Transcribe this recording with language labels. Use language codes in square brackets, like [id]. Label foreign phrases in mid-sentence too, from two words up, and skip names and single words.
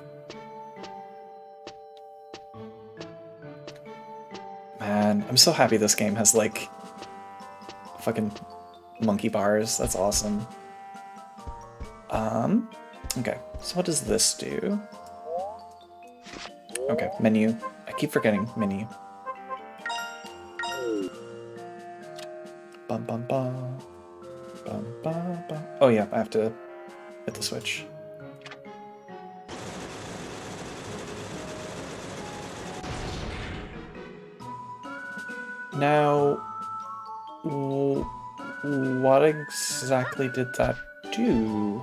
[en] Man, I'm so happy this game has like fucking monkey bars. That's awesome. Okay, so what does this do? Okay, menu. I keep forgetting menu. Bum ba. Bum, ba, ba. Oh yeah, I have to hit the switch. Now, what exactly did that do?